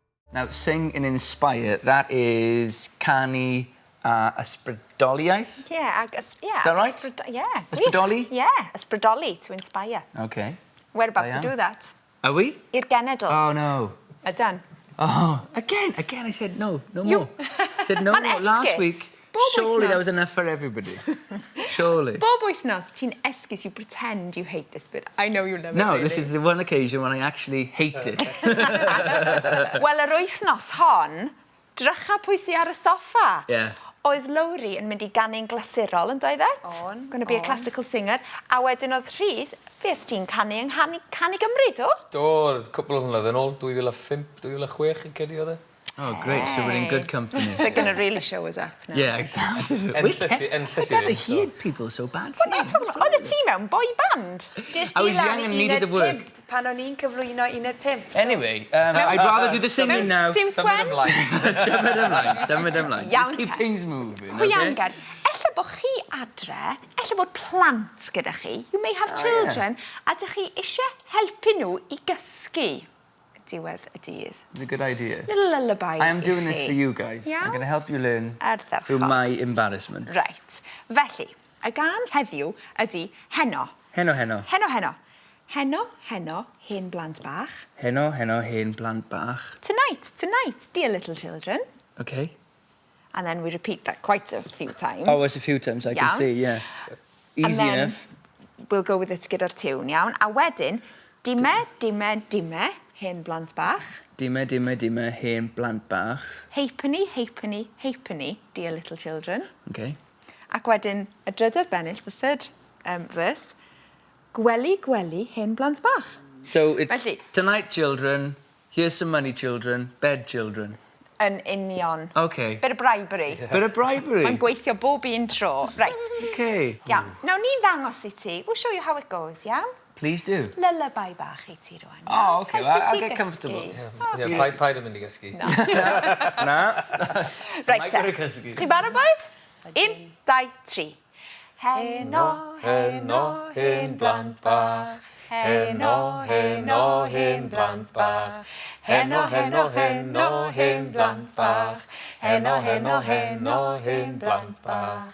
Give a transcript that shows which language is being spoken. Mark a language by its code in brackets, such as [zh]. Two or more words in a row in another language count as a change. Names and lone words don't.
[en] Now, sing and inspire, that is [cy] canu ysbrydoliaeth? [en] Yeah, Is that right? Yeah. [cy] Ysbrydoli? [en] Yeah, ysbrydoli, to inspire. OK. We're about to do that. Are we? [cy] I'r genedl. [en] Oh, no. Done. Oh, again, I said no more. I said no more last week. Surely that was enough for everybody. Surely. [cy] Bob wythnos, ti'n esgus, [en] you pretend you hate this, but I know you love it. No, really. this is the one occasion when I actually hate it. [cy] Wel, yr wythnos hon, drycha pwy sy ar y soffa. [en] Yeah. [cy] Oedd Lowri yn mynd I ganu'n glasurol, yn doedd et? On. [en] Going to be a classical singer. [cy] A wedyn oedd Rhys, fe ys ti'n canu yng Canu Gymru, do? Do, cwpl o flynedd yn ôl, 2005, 2006 yn cedi oedd e. [en] Oh, great, so we're in good company. They're going to really show us up now. Yeah, absolutely. I've never heard people so bad singing. [cy] Oedd y ti mewn boy band? [en] I was young and needed the work. [cy] Pan o'n i'n cyflwyno 1.5. [en] Anyway, I'd rather do the singing now. [cy] Symud ymlaen. Symud ymlain. [en] Just keep things moving, [cy] Pwy [en] okay? [cy] angen, ella bod chi adre, ella bod plant gyda chi, [en] you may have children, [cy] a dych chi eisiau helpu nhw I gysgu diwedd y dydd. [en] It's a good idea. Little lullaby I am doing I this [cy] chi. [en] for you guys. Yeah? I'm going to help you learn [cy] Ardderchog. [en] through my embarrassment. Right. [cy] Felly, y gan heddiw ydy Heno. Heno. Heno, Hen Blant Bach. Heno, Hen Blant Bach. [en] Tonight, dear little children. Okay. And then we repeat that quite a few times. Oh, it's a few times, I can see, yeah. Easy and then enough. We'll go with it [cy] gyda'r tiwn, iawn. A wedyn, dime, Hen Blant Bach. Dime, Hen Blant Bach. [en] Halfpenny, dear little children. Okay. [cy] Ac wedyn, y drydydd bennill, [en] the third verse, [cy] gwely, Hen Blant Bach. [en] So it's [cy] Felly. [en] tonight, children, here's some money, children, bed, children. [cy] Yn union. [en] Okay. Bit of bribery. Bit of bribery. [cy] Mae'n gweithio bob un tro. [en] Right. Okay. [cy] Iawn. Now, ni'n ddangos I ti. [en] We'll show you how it goes, iawn? Please do. [cy] Lullaby bach I ti rwan. [en] Oh, okay. Well, I'll [cy] Helpu ti [en] get [cy] gysgu. [en] comfortable. [cy] Ie, paid yn mynd I gysgu. Na. [en] Right, Might [cy] te. [en] go to cysgu. [cy] Chi'n barod, boys? 1, 2, 3. Heno, Hen Blant Bach. Heno, Hen Blant Bach. Heno, Hen Blant Bach. Heno, Hen Blant Bach.